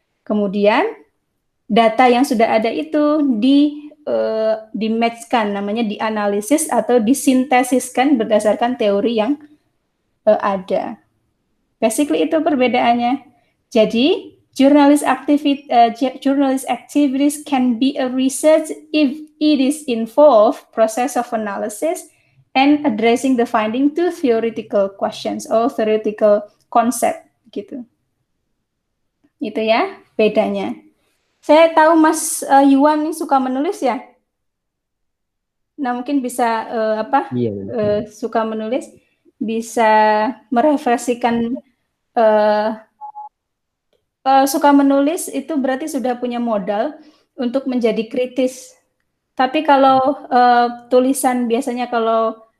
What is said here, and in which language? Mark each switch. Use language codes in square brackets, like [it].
[id] Kemudian data yang sudah ada itu di-matchkan, namanya dianalisis atau disintesiskan berdasarkan teori yang ada. Basically itu perbedaannya. [en] Jadi, journalist activities can be a research if it is involved process of analysis and addressing the finding to theoretical questions or theoretical concept gitu. [id] Itu ya bedanya. Saya tahu Mas Yuan ini suka menulis ya. Nah mungkin bisa suka menulis, bisa merefleksikan. Suka menulis itu berarti sudah punya modal untuk menjadi kritis. Tapi kalau tulisan biasanya kalau